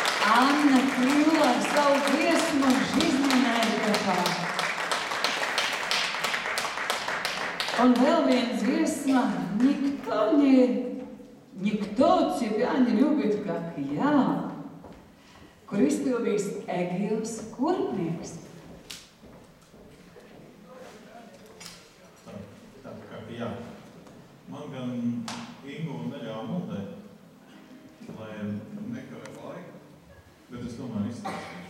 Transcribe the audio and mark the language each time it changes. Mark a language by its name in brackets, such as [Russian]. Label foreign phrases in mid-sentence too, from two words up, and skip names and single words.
[Latvian] Anna Kūla ar savu dziesmu Жизненная река. Un vēl viena dziesma Никто тебя не любит, как я, kur izpildīs Egils Kurpnieks. Tā kā jā. Man gan Ingu neļāva maldēt, lai nekavē laiku, bet es tomēr izstāstīšu.